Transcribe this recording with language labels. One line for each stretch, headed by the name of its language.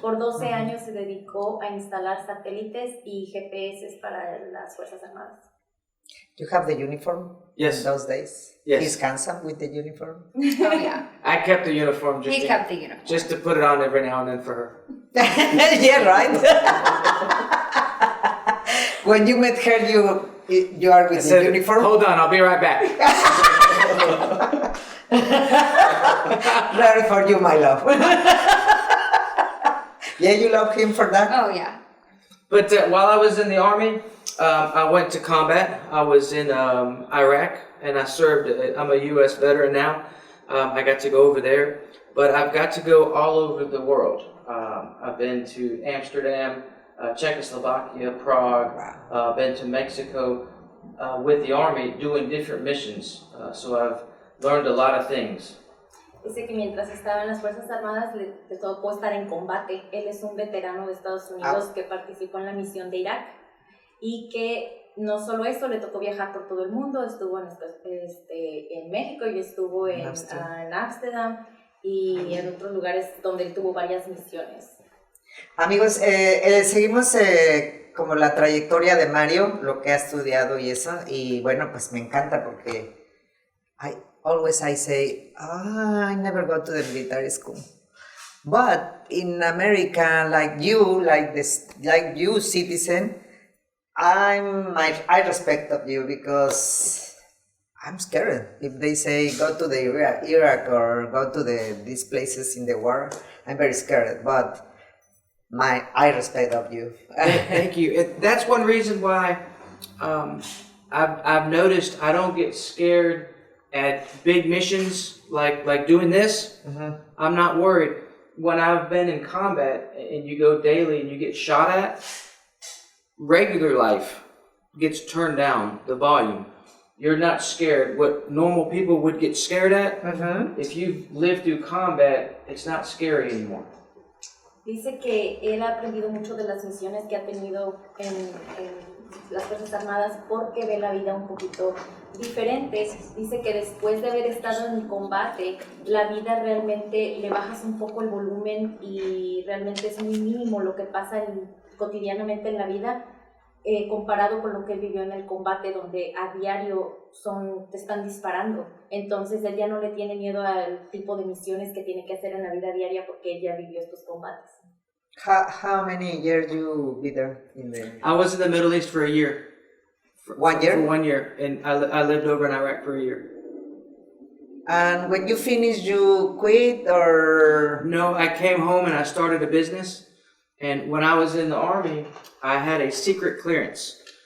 Spanish: Por 12 años se dedicó a instalar satélites y GPS para las Fuerzas Armadas.
English: You have the uniform? Yes. In those days? Yes. He's handsome with the uniform? Oh, yeah. I kept the uniform He kept the uniform. just to put it on every now and then for her. Yeah, right? When you met her, you are with the uniform? Hold on, I'll be right back. Ready for you, my love. Yeah, you love him for that? Oh, yeah. But while I was in the Army, I went to combat. I was in Iraq, and I served. I'm a U.S. veteran now. I got to go over there, but I've got to go all over the world. I've been to Amsterdam, Czechoslovakia, Prague, been to Mexico with the Army doing different missions. So I've learned a lot of things.
Spanish: Dice que mientras estaba en las Fuerzas Armadas le tocó estar en combate. Él es un veterano de Estados Unidos que participó en la misión de Irak, y que no solo eso, le tocó viajar por todo el mundo. Estuvo en México y estuvo en Ámsterdam y en otros lugares donde él tuvo varias misiones. Amigos, seguimos como la trayectoria de Mario, lo que ha estudiado y eso, y bueno, pues me encanta porque
English: always I say, I never go to the military school. But in America, like you, citizen, I respect of you because I'm scared. If they say go to the Iraq or go to these places in the war, I'm very scared. But I respect of you. Thank you. That's one reason why I've noticed I don't get scared at big missions like doing this. I'm not worried. When I've been in combat and you go daily and you get shot at, regular life gets turned down, the volume. You're not scared. What normal people would get scared at, if you've lived through combat, it's not scary anymore.
Spanish: Dice que él ha aprendido mucho de las misiones que ha tenido en las Fuerzas Armadas porque ve la vida un poquito diferente. Dice que después de haber estado en combate, la vida realmente le bajas un poco el volumen y realmente es muy mínimo lo que pasa cotidianamente en la vida comparado con lo que él vivió en el combate, donde a diario te están disparando. Entonces él ya no le tiene miedo al tipo de misiones que tiene que hacer en la vida diaria porque él ya vivió estos combates.
English: How many years you be there? I was in the Middle East for a year. 1 year? For 1 year, and I lived over in Iraq for a year. And when you finish, you quit or? No, I came home and I started a business. And when I was in the Army, I had a secret clearance.